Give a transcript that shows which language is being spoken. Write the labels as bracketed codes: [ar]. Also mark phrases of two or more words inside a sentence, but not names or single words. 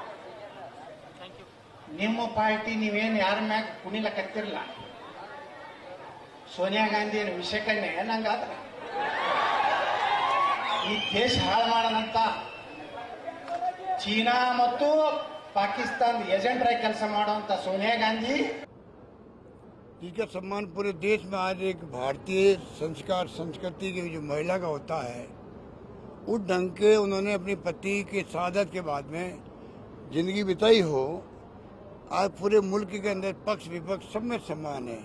[kn] ನಿಮ್ಮ ಪಾರ್ಟಿ ನೀವೇನು ಯಾರ ಮ್ಯಾಗ ಕುಣಿಲಕತ್ತಿರಲ್ಲ. ಸೋನಿಯಾ ಗಾಂಧಿ ವಿಷಯಕ್ಕನ್ನೇ ನಂಗಾದ್ರ ಈ ದೇಶ ಹಾಳು ಮಾಡೋದಂತ ಚೀನಾ ಮತ್ತು ಪಾಕಿಸ್ತಾನ ಏಜೆಂಟರಾಗಿ ಕೆಲಸ ಮಾಡುವಂತ [hi] सोनिया गांधी जिसका सम्मान पूरे देश में आज एक भारतीय संस्कार संस्कृति की जो महिला का होता है, उस ढंग के उन्होंने अपनी पति की शहादत के बाद में जिंदगी बिताई हो। आज पूरे मुल्क के अंदर पक्ष विपक्ष सब में सम्मान है।